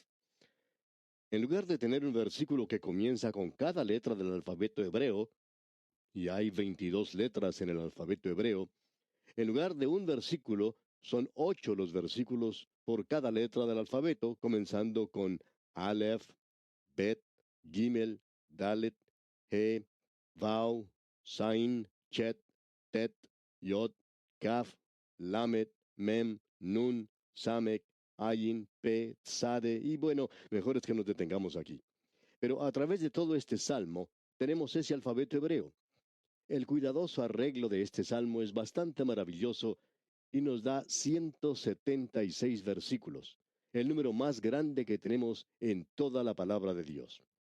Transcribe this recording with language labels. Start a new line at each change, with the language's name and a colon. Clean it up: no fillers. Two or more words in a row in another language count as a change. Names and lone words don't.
Spanish: En lugar de tener un versículo que comienza con cada letra del alfabeto hebreo, y hay 22 letras en el alfabeto hebreo, en lugar de un versículo, son 8 los versículos por cada letra del alfabeto, comenzando con Aleph, Bet, Gimel, Dalet, He, Vau, Sain, Chet, Tet, Yod, Kaf, Lamet, Mem, Nun, Samek, Ayin, Pe, Tzade, y bueno, mejor es que nos detengamos aquí. Pero a través de todo este salmo, tenemos ese alfabeto hebreo. El cuidadoso arreglo de este salmo es bastante maravilloso y nos da 176 versículos, el número más grande que tenemos en toda la palabra de Dios.